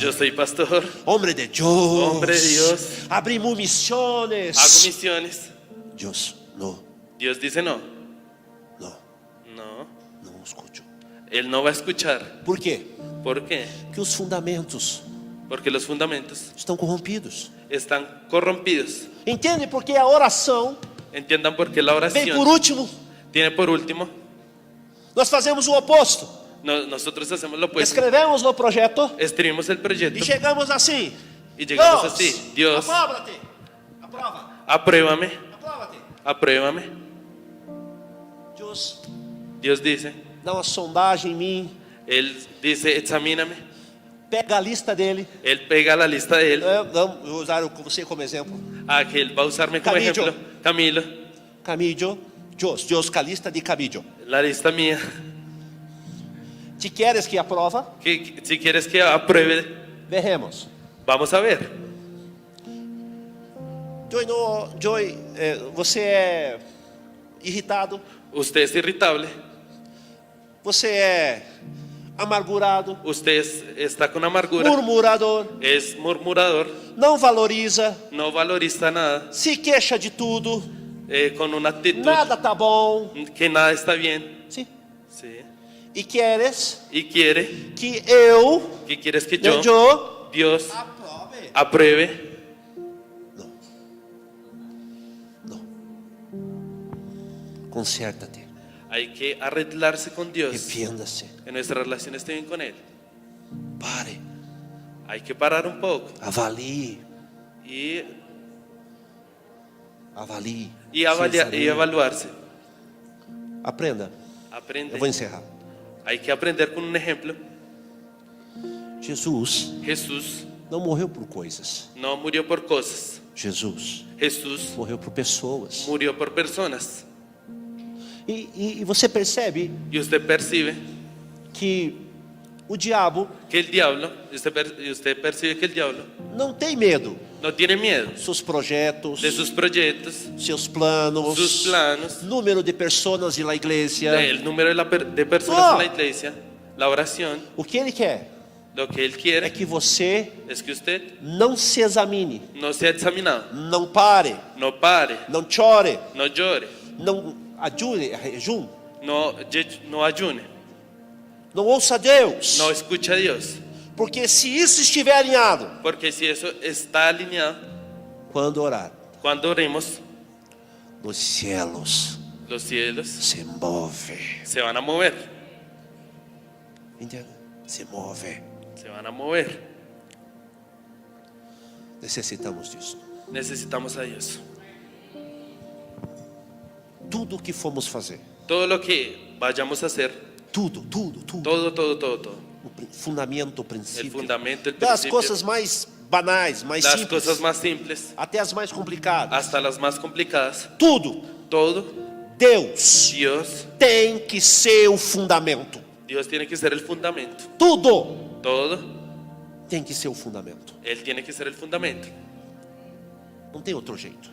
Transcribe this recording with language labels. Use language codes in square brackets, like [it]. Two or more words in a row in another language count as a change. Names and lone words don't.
[es] yo soy pastor, Hombre de Deus. Hombre de Dios. [pt] Abrimos missões. [es] hago misiones. [pt] Deus, não, [es] Dios dice no, [pt] não, [es] no, [pt] não escuto. [es] él no va a escuchar. [pt] Por quê? [es] ¿Por qué? [pt] Porque os fundamentos [es] Porque los fundamentos [pt] estão corrompidos. [es] están corrompidos. [pt] Entende? Porque a oração [es] Entiendan por qué la [pt] vem por [es] oración [pt] último. [es] tiene por último. [pt] Nós fazemos o oposto. [es] Nosotros hacemos lo opuesto. [pt] Escrevemos no projeto [es] Escribimos el [pt] e [es] proyecto [pt] chegamos assim. [es] y llegamos así. Dios, [pt] aprova-te. Aprova. [es] apruébame, [pt] Aprova-te. [es] apruébame. [pt] Deus [es] Dios dice, [pt] dá uma sondagem em mim. [es] Él dice, examíname. [pt] Pega a lista dele. [es] Él pega la lista de él. [pt] Vou usar você como exemplo. [es] Que él va a usarme como [pt] Camillo. [es] ejemplo. Camilo, [pt] Camillo. Deus com a lista de Camillo. [es] la lista mía. [pt] Te queres que aprova? [es] Que si quieres que apruebe, [pt] Veremos. [es] vamos a ver. [pt] Joy, você é irritado? [es] Usted es irritable, [pt] Você é amargurado? [es] usted está con amargura, [pt] Murmurador? [es] es murmurador, [pt] Não valoriza? [es] no valoriza nada, [pt] Se queixa de tudo? [es] con una actitud [pt] Nada tá bom? [es] que nada está bien. [pt] Sim. [es] Sí. [pt] E queres [es] Y quiere, [pt] que eu, [es] ¿qué quieres que yo, Dios, [pt] aprove? [es] apruebe? [pt] Consértate. [es] Hay que arreglarse con Dios, [pt] Arrependa-se. [es] que nuestra relación esté bien con Él. [pt] Pare. [es] Hay que parar un poco [pt] Avalie. [es] y [pt] Avalie. [es] y [pt] Sinceridade. [es] evaluarse. [pt] Aprenda. [es] Aprende. [pt] Eu vou encerrar. [es] Hay que aprender con un ejemplo. [pt] Jesus [es] Jesús [pt] não morreu por coisas. [es] no murió por cosas. [pt] Jesus [es] Jesús [pt] morreu por pessoas. [es] murió por personas. [pt] E você percebe [es] Y usted percibe [pt] que o diabo [es] que el diablo, usted percibe que el diablo [pt] não tem medo [es] no tiene miedo [pt] dos seus projetos, [es] de sus proyectos, [pt] seus planos, [es] sus planos, [pt] número de pessoas na igreja. [es] el número de personas en la iglesia, la oración. [pt] O que ele quer [es] Lo que él [pt] é [es] quiere [pt] que você [es] es que usted [pt] não se examine, [es] no sea examinado, [pt] não pare, [es] no pare, [pt] não chore, [es] no llore, [pt] não adjure, jejum, [es] no ayune, [pt] não ouça Deus. [es] no escuche a Dios. [pt] Porque se isso estiver alinhado, [es] Porque si eso está alineado, [pt] quando orar, [es] cuando oremos, [pt] os céus [es] los cielos [pt] se movem. [es] se van a mover, [pt] Entende? Se move. [es] se van a mover. [pt] Necessitamos disso. [es] Necesitamos a Dios. [pt] Tudo o que formos fazer, [es] Todo lo que vayamos a hacer, [pt] tudo. [es] todo. [pt] O fundamento, o [es] El [pt] princípio. [es] fundamento, el [pt] Das [es] principio, [pt] coisas mais banais, mais [es] las [pt] simples, [es] cosas más simples [pt] até as mais complicadas. [es] hasta las más complicadas, [pt] Tudo. [es] todo, [pt] Deus [es] Dios [pt] tem que ser o fundamento. [es] tiene que ser el fundamento. [pt] Tudo. [es] Todo, [pt] tem que ser o fundamento. [es] Él tiene que ser el fundamento. [pt] Não tem outro jeito.